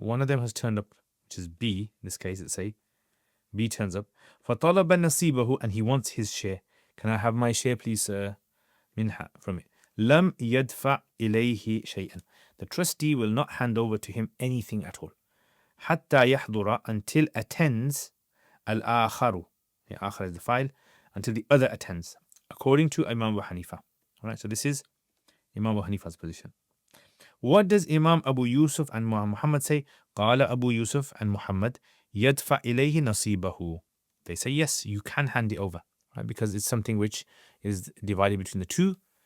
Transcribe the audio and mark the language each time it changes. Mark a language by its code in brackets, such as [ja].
[en] One of them has turned up, which is B. In this case, let's say B turns up. [ar] فطلب نصيبه, [en] and he wants his share. Can I have my share, please, sir? منها, from it. [ar] لم يدفع إليه شيئا. [en] The trustee will not hand over to him anything at all. [ar] حتى يحضر, [en] until attends الآخر. آخر is the file. Until the other attends, according to Imam Abu Hanifa. All right, so this is Imam Abu Hanifa's position. What does Imam Abu Yusuf and Muhammad say? [ar] قال Abu Yusuf and Muhammad يدفع إليه نصيبه. [en] They say yes, you can hand it over, right? Because it's something which is divided between the 2.